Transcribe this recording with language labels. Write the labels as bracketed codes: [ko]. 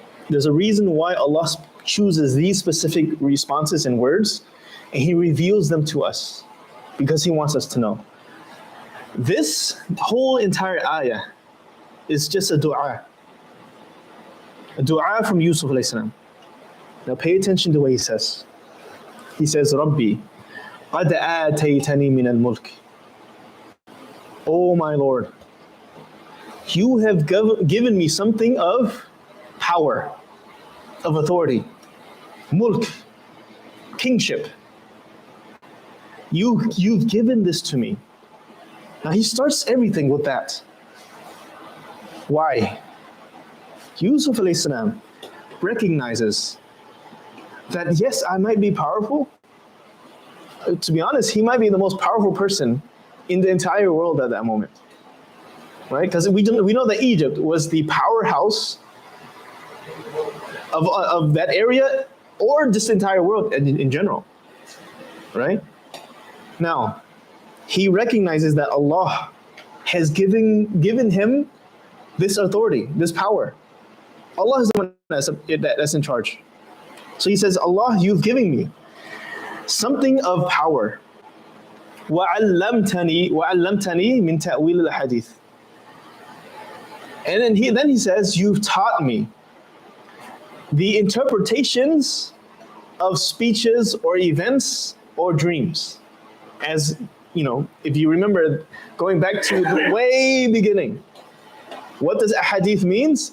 [en] There's a reason why Allah chooses these specific responses and words, and He reveals them to us, because He wants us to know. This whole entire ayah is just a dua from Yusuf alayhi salam. Now pay attention to what he says. He says, [ar] Rabbi, قَدْ آتَيْتَنِي مِنَ الْمُلْكِ. [en] Oh my Lord, you have given me something of power, of authority, mulk, kingship. You've given this to me. Now he starts everything with that. Why? Yusuf alayhi salam recognizes that yes, I might be powerful. To be honest, he might be the most powerful person in the entire world at that moment, right? Because we know that Egypt was the powerhouse of that area, or just the entire world in general, right? Now, he recognizes that Allah has given him this authority, this power. Allah is the one that's in charge. So he says, Allah, you've given me something of power, [ar] وعلمتني من تأويل الحديث. [en] And then he says, you've taught me the interpretations of speeches or events or dreams. As you know, if you remember going back to the way beginning, what does ahadith means?